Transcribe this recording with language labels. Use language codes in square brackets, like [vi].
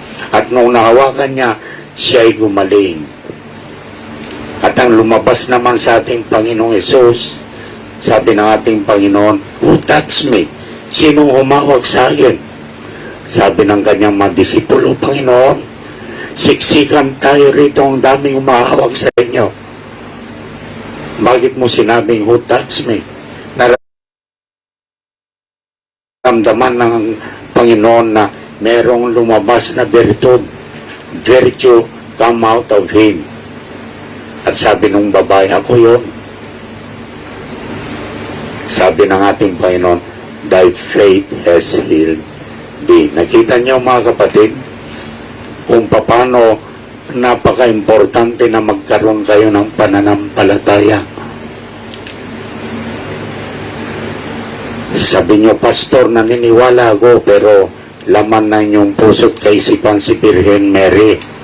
[tl] At nung nahawakan niya, siya'y gumaling. At ang lumabas naman sa ating Panginoong Hesus, sabi ng ating Panginoon, [en] who touched me? [tl] Sinong humawak sa akin? Sabi ng kanyang mga disipulo, Panginoon, siksikan tayo rito, ang daming humahawak sa inyo. Bakit mo sinabing, [en] who touched me? [tl] Naramdaman ng Panginoon na merong lumabas na [en] virtue come out of him. [tl] At sabi ng babae, ako yun. Sabi ng ating Panginoon, [en] thy faith has healed thee. [tl] Nakita niyo mga kapatid, kung paano napaka-importante na magkaroon kayo ng pananampalataya. Sabi niyo, Pastor, naniniwala ako, pero laman na inyong puso't kaisipan si Virgin Mary.